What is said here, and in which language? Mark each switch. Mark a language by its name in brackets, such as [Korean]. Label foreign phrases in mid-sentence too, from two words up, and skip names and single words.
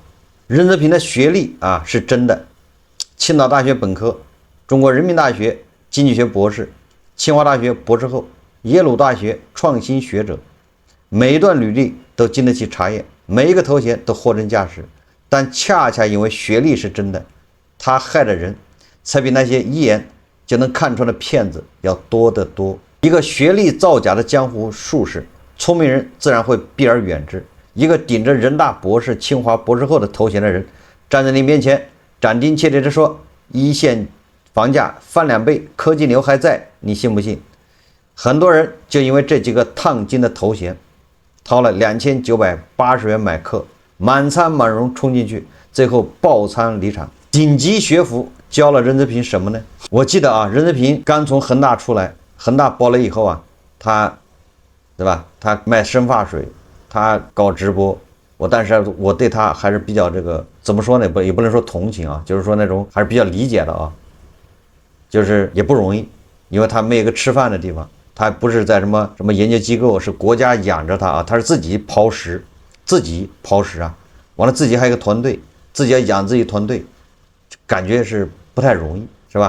[Chinese] 任澤平的學歷啊是真的，青島大學本科，中國人民大學經濟學博士，清華大學博士後，耶魯大學創新學者，每一段履歷都經得起查驗，每一個頭銜都貨真價實。但恰恰因為學歷是真的，他害的人才比那些一眼就能看穿的騙子要多得多。一個學歷造假的江湖術士，聰明人自然會避而遠之。一個頂着人大博士、清華博士後的頭銜的人，站在你面前，斬釘截鐵地說：“一線房價翻2倍，科技牛還在，你信不信？” 很多人就因為這幾個燙金的頭銜，掏了2980元買課，滿倉滿容衝進去，最後爆倉離場。頂級學府教了任澤平什麼呢？我記得啊，任澤平剛從恆大出來，恆大爆了以後啊，他，對吧？他賣生髮水，他搞直播，但是我對他還是比較這個怎麼說呢？也不能說同情啊，就是說那種還是比較理解的啊。就是也不容易，因為他沒有一個吃飯的地方，他不是在什麼研究機構，是國家養着他啊，他是自己刨食啊，完了自己還有一個團隊，自己要養自己團隊，感覺是不太容易，是吧？